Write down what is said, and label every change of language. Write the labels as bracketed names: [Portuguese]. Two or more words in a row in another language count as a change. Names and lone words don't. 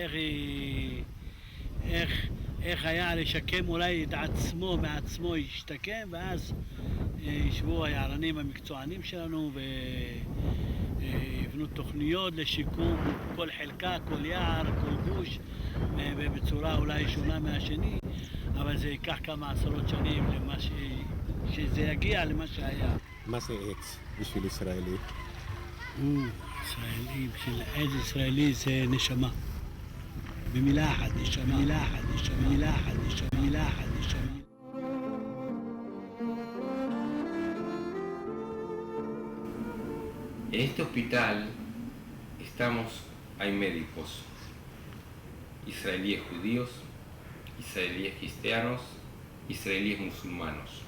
[Hebrew] ואיך היה לשקם אולי את עצמו, מעצמו ישתקם, ואז ישבו היערנים המקצוענים שלנו ויבנו תוכניות לשיקום כל חלקה, כל יער, כל גוש, בצורה אולי שונה מהשני, אבל זה ייקח כמה עשרות שנים שזה יגיע למה שהיה. מה זה עץ בשביל ישראלי? ישראלי, בשביל עץ ישראלי זה נשמה. במילה אחת נשמה, מילה אחת נשמה, מילה אחת נשמה, מילה אחת נשמה. [Spanish] En este hospital hay médicos israelíes judíos, israelíes cristianos, israelíes musulmanos.